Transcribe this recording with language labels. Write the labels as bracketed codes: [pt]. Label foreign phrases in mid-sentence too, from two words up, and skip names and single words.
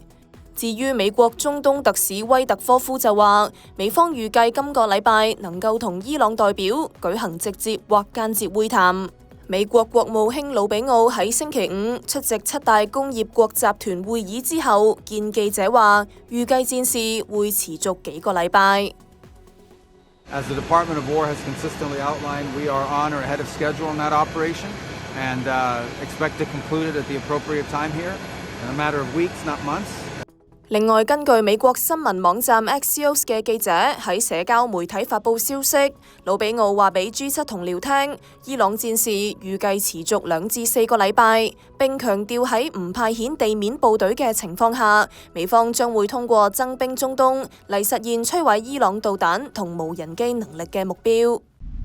[yue] 至於美國中東特使威特科夫就話，美方預計今個禮拜能夠同伊朗代表舉行直接或間接會談。美國國務卿魯比奧喺星期5出席7大工業國集團會議之後，見記者話，預計戰事會持續幾個禮拜。 [en] As the Department of War has consistently outlined, we are on or ahead of schedule in that operation and expect to conclude it at the appropriate time here in a matter of weeks, not months. [yue] 另外，根據美國新聞網站 Axios 嘅記者喺社交媒體發布消息，魯比奧話俾 G7 同僚聽，伊朗戰事預計持續2至4個禮拜，並強調喺唔派遣地面部隊嘅情況下，美方將會通過增兵中東嚟實現摧毀伊朗導彈同無人機能力嘅目標。